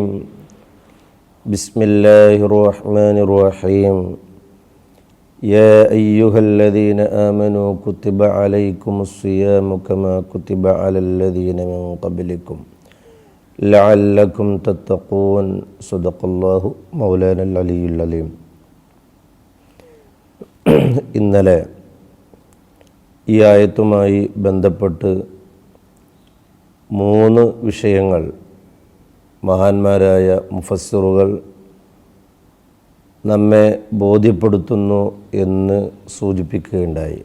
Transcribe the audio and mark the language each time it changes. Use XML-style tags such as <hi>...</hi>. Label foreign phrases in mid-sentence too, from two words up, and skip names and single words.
<ar>بسم الله الرحمن الرحيم. يا أيها الذين آمنوا كتب عليكم الصيام كما كتب على الذين من قبلكم لعلكم تتقون. صدق الله مولانا العلي العليم.</ar> <ml>ഇന്നലെ ഈ ആയത്തുമായി ബന്ധപ്പെട്ട് 3 വിഷയങ്ങൾ മഹാന്മാരായ മുഫസ്സിറുകൾ നമ്മെ ബോധ്യപ്പെടുത്തുന്നു എന്ന് സൂചിപ്പിക്കുകയുണ്ടായി.</ml>